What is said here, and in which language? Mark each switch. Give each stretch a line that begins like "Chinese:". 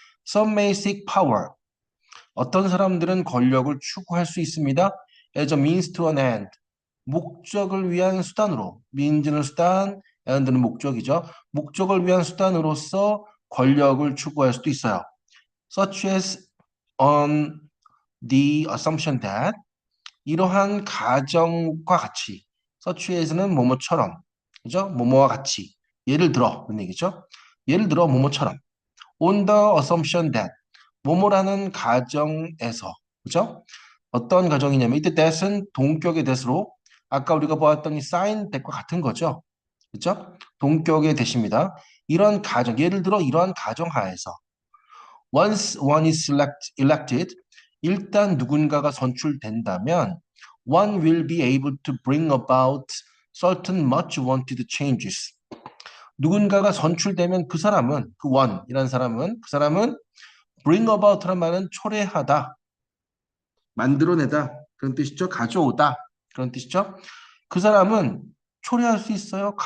English: Some may seek power.
Korean: 어떤 사람들은 권력을 추구할 수 있습니다.
English: As a means to an end.
Korean: 목적을 위한 수단으로, means는 수단, and는 목적이죠. 목적을 위한 수단으로서 권력을 추구할 수도 있어요.
English: Such as on the assumption that, 이러한 가정과 같이, such as는 뭐뭐처럼, 그죠?
Korean: 뭐뭐와 같이, 예를 들어 그런 얘기죠. 예를 들어 뭐뭐처럼, on the assumption that, 뭐뭐라는 가정에서, 그죠? 어떤 가정이냐면 이때 that은 동격의 that으로 아까 우리가 보았던 이 sign that과 같은 거죠. 그렇죠? 동격의 대시입니다.
English: 이런 가정, 예를 들어 이러한 가정하에서 once one is elected, 일단 누군가가 선출된다면 one will be able to bring about certain much wanted changes.
Korean: 누군가가 선출되면 그 사람은 그 one이라는 사람은 그 사람은 bring about 란 말은 초래하다, 만들어내다 그런 뜻이죠. 가져오다 그런 뜻이죠. 그 사람은 초래할 수 있어요.